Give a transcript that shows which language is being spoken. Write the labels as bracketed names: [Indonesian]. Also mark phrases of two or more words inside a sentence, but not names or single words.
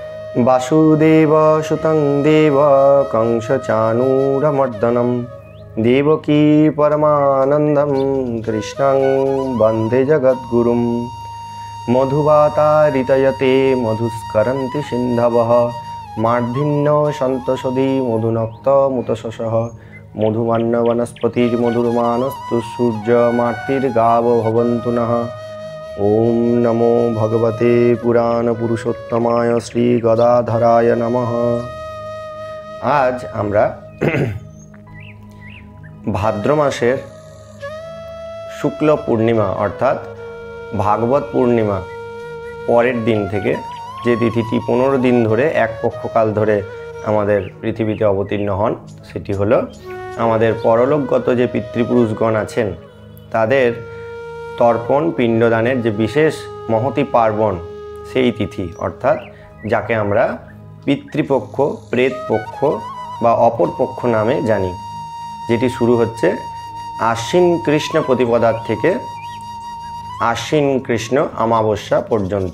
[Sanskrit] वासुदेव सुतं देव कंसचाणूरमर्दनं देवकी परमानन्दं कृष्णं वन्दे जगद्गुरुं मधुवातारितयते मधुस्करन्ति सिन्धवः मार्धिन्यो सन्तोषधी मधुनक्तमुतशसः मधुमान्नवनस्पतिर्मधुरमानस्तु सूर्यमार्तिर्गावो भवन्तु नः। ओम नमो भगवते पुराणपुरुषोत्तमाय श्री गदाधराय नमः। [Bangla] आज আমরা ভাদ্র মাসের শুক্ল পূর্ণিমা অর্থাৎ ভাগবত পূর্ণিমা পরের দিন থেকে যে তিথিটি 15 দিন ধরে এক পক্ষকাল ধরে আমাদের পৃথিবীতে অবতীর্ণ হন সেটি হলো আমাদের পরলোকগত যে পিতৃপুরুষগণ আছেন তাদের তর্পণ পিণ্ডদানের যে বিশেষ মহতি পার্বণ সেই তিথি অর্থাৎ যাকে আমরা পিতৃপক্ষ প্রেতপক্ষ বা অপরপক্ষ নামে জানি, যেটি শুরু হচ্ছে আশ্বিন কৃষ্ণ প্রতিপদার থেকে আশ্বিন কৃষ্ণ অমাবস্যা পর্যন্ত।